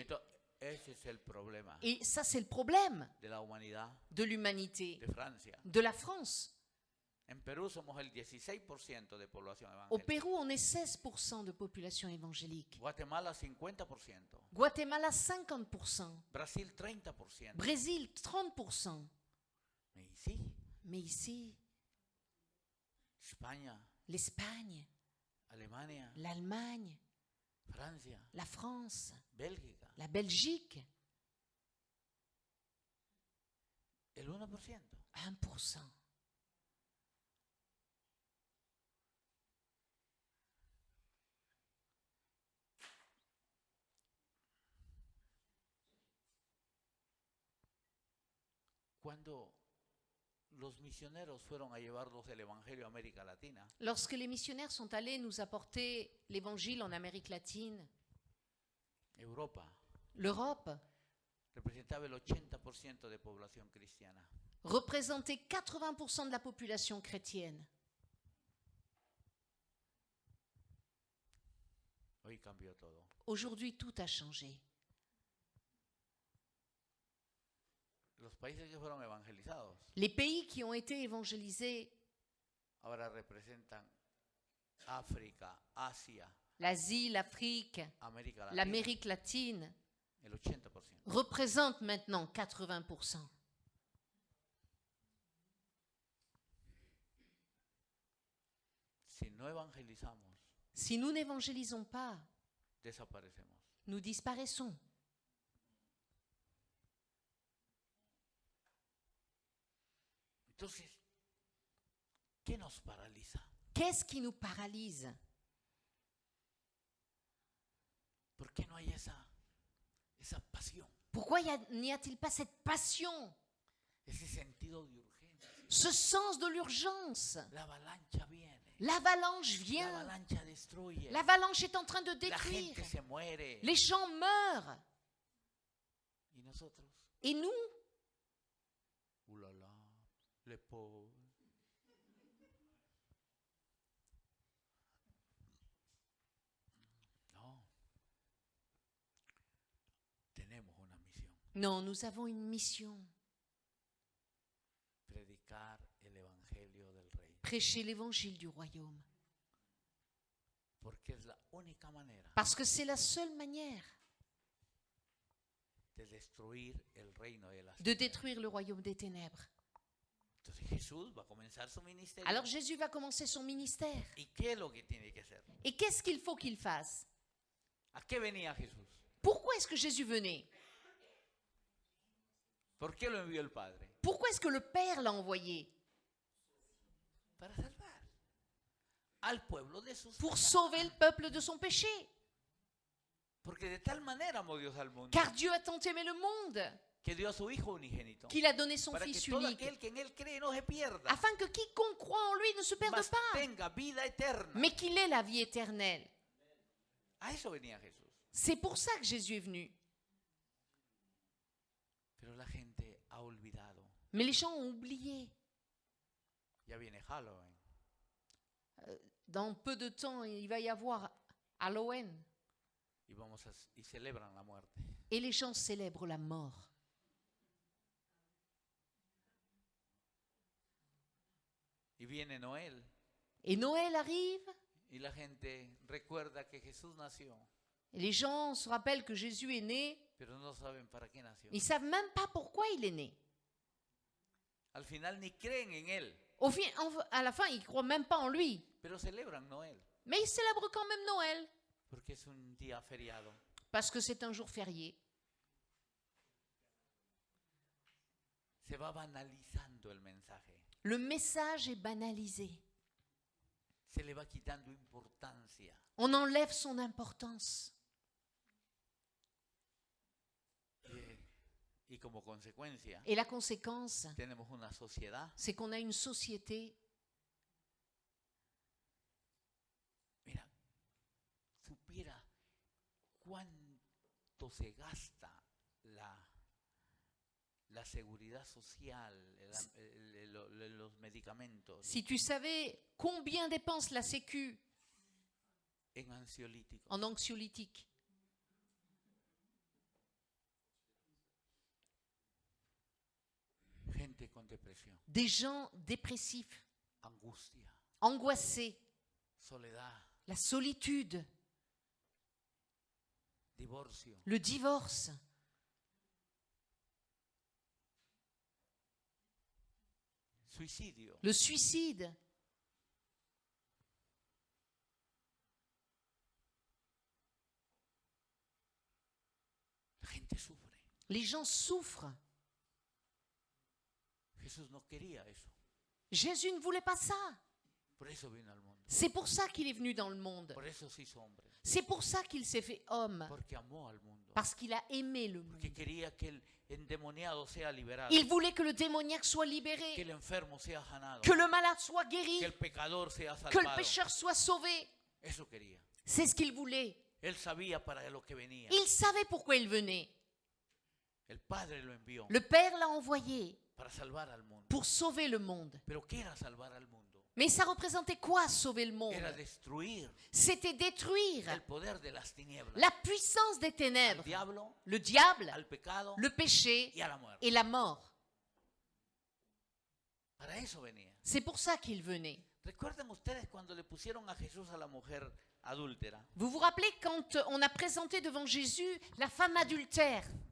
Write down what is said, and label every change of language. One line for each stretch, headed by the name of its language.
Spanish: Entonces, ese es el problema
French: Et ça, c'est le problème
Spanish: de la humanidad
French: de l'humanité,
Spanish: de Francia.
French: de la France.
Spanish: En Perú somos el 16% de población
French: Au
Spanish: evangélica.
French: Pérou, on est 16% de population évangélique.
Spanish: Guatemala 50%.
French: Guatemala, 50%.
Spanish: Brasil 30%.
French: Brésil, 30%.
Spanish: Y sí,
French: Mais ici,
Spanish: España,
French: l'Espagne,
Spanish: Alemania,
French: l'Allemagne,
Spanish: Francia,
French: la France,
Spanish: Bélgica,
French: la Belgique,
Spanish: el 1%.
French: 1%.
Spanish: Cuando los misioneros fueron a llevarnos el Evangelio a América Latina,
French: Lorsque les missionnaires sont allés nous apporter l'évangile en Amérique latine,
Spanish: Europa
French: l'Europe
Spanish: representaba el 80% de población cristiana.
French: représentait 80% de la population chrétienne.
Spanish: Hoy cambió todo.
French: Aujourd'hui, tout a changé.
Spanish: Los países que fueron evangelizados
French: Les pays qui ont été évangélisés,
Spanish: ahora representan África, Asia,
French: l'Asie, l'Afrique,
Spanish: América Latina,
French: l'Amérique latine,
Spanish: el 80%.
French: représentent maintenant 80%.
Spanish: Si no evangelizamos,
French: Si nous n'évangélisons pas,
Spanish: desaparecemos.
French: nous disparaissons.
Spanish: Entonces, ¿qué nos paraliza?
French: Qu'est-ce qui nous paralyse?
Spanish: ¿Por qué no hay esa pasión,
French: Pourquoi n'y a-t-il pas cette passion,
Spanish: ese sentido de urgencia?
French: ce sens de l'urgence?
Spanish: La avalancha viene,
French: L'avalanche
Spanish: la
French: vient.
Spanish: avalancha destruye,
French: L'avalanche est en train de
Spanish: la
French: détruire.
Spanish: gente se muere.
French: Les gens meurent.
Spanish: ¿Y nosotros?
French: Et nous, Ulala, les pauvres.
Spanish: No. Tenemos una misión.
French: non, nous avons une mission.
Spanish: Predicar el evangelio del rey.
French: Prêcher l'évangile du royaume.
Spanish: Porque es la única manera
French: Parce que c'est la seule manière
Spanish: de destruir el reino de las
French: de
Spanish: tinieblas.
French: détruire le royaume des ténèbres.
Spanish: Entonces Jesús va a comenzar su ministerio.
French: Alors Jésus va commencer son ministère.
Spanish: ¿Y qué es lo que tiene que hacer?
French: Et qu'est-ce qu'il faut qu'il fasse?
Spanish: ¿A qué venía Jesús?
French: Pourquoi est-ce que Jésus venait?
Spanish: ¿Por qué lo envió el Padre?
French: Pourquoi est-ce que le Père l'a envoyé?
Spanish: Para salvar al pueblo de sus
French: Pour
Spanish: pecados.
French: sauver le peuple de son péché.
Spanish: Porque de tal manera amó Dios al mundo
French: Car Dieu a tant aimé le monde
Spanish: que dio a su Hijo unigénito
French: qu'il a donné son
Spanish: para que
French: Fils
Spanish: todo
French: unique,
Spanish: aquel que en él cree no se pierda,
French: afin que quiconque croit en lui ne se perde
Spanish: mas
French: pas,
Spanish: tenga vida eterna.
French: mais qu'il ait la vie éternelle.
Spanish: A eso venía Jesús.
French: C'est pour ça que Jésus est venu.
Spanish: Pero la gente ha olvidado.
French: Mais les gens ont oublié.
Spanish: Ya viene Halloween.
French: Dans peu de temps, il va y avoir Halloween.
Spanish: Y celebran la muerte.
French: Et les gens célèbrent la mort.
Spanish: Y viene Noel.
French: Et Noël arrive,
Spanish: Y la gente recuerda que Jesús nació,
French: et les gens se rappellent que Jésus est né.
Spanish: pero no saben para qué nació.
French: Ils ne savent même pas pourquoi il est né.
Spanish: Al final ni creen en él,
French: À la fin, ils ne croient même pas en lui.
Spanish: pero celebran Noel,
French: Mais ils célèbrent quand même Noël,
Spanish: porque es un día feriado.
French: parce que c'est un jour férié.
Spanish: Se va banalizando el mensaje.
French: Le message est banalisé.
Spanish: Se le va quitando importancia.
French: On enlève son importance.
Spanish: Y como consecuencia,
French: Et la conséquence,
Spanish: tenemos una sociedad.
French: c'est qu'on a une société.
Spanish: Mira, supiera cuánto se gasta la seguridad social, los medicamentos,
French: Si tu savais combien dépense la Sécu
Spanish: en ansiolíticos.
French: en anxiolytique,
Spanish: Gente con depresión,
French: des gens dépressifs,
Spanish: angustia,
French: angoissés,
Spanish: soledad,
French: la solitude,
Spanish: divorcio,
French: le divorce,
Spanish: suicidio.
French: le suicide.
Spanish: La gente sufre.
French: Les gens souffrent.
Spanish: Jesús no quería eso.
French: Jésus ne voulait pas ça.
Spanish: Por eso vino al mundo.
French: C'est pour ça qu'il est venu dans le monde.
Spanish: Por eso se hizo hombre.
French: C'est pour ça qu'il s'est fait homme.
Spanish: Porque amó al mundo.
French: Parce qu'il a aimé le monde.
Spanish: Porque quería que el endemoniado sea liberado.
French: Il voulait que le démoniaque soit
Spanish: Que
French: libéré,
Spanish: el enfermo sea sanado.
French: que le malade soit guéri,
Spanish: Que el pecador sea
French: que le
Spanish: salvado.
French: pécheur soit sauvé.
Spanish: Eso quería.
French: C'est ce qu'il voulait.
Spanish: Él sabía para lo que venía.
French: Il savait pourquoi il venait.
Spanish: El Padre lo envió
French: Le Père l'a envoyé
Spanish: para salvar al mundo.
French: pour sauver le monde.
Spanish: Pero ¿qué era salvar al mundo?
French: Mais ça représentait quoi, sauver le monde?
Spanish: Era destruir
French: C'était détruire
Spanish: el poder de las tinieblas.
French: la puissance des
Spanish: Al
French: ténèbres,
Spanish: diablo,
French: le diable,
Spanish: al pecado
French: le péché
Spanish: y a la muerte.
French: et la mort.
Spanish: Para eso venía.
French: C'est pour ça qu'il venait.
Spanish: ¿Recuerdan ustedes cuando le pusieron a Jesús a la mujer adúltera?
French: Vous vous rappelez quand on a présenté devant Jésus la femme adultère?